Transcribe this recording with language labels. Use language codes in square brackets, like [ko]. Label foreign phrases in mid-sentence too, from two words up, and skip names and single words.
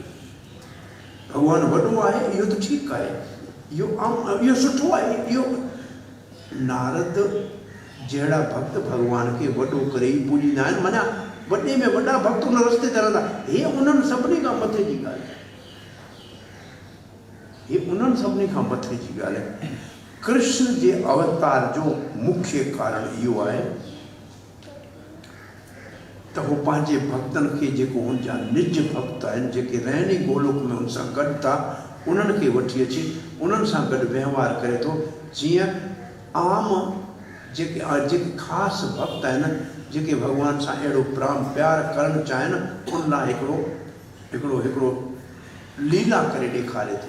[sd] भॻवानु वॾो आहे, इहो त ठीकु आहे, इहो सुठो आहे। इहो नारद जहिड़ा भक्त भॻवान खे वॾो करे ई पूॼींदा आहिनि, माना वॾे में वॾा भक्त उन रस्ते ते रहंदा। हे उन्हनि सभिनी खां मथे जी ॻाल्हि आहे, हे उन्हनि सभिनी खां मथे जी ॻाल्हि आहे। कृष्ण जे अवतार जो मुख्य कारण इहो आहे त हू पंहिंजे भक्तनि खे, जेको हुनजा निज भक्त आहिनि, जेके रहनि ई गोलोक में हुन सां गॾु था, उन्हनि खे वठी अची उन्हनि सां गॾु वहिंवार करे थो। जीअं आम जेके ख़ासि भक्त आहिनि, जेके भॻवान सां अहिड़ो प्यार करणु चाहिनि, उन लाइ हिकिड़ो लीला करे ॾेखारे थो।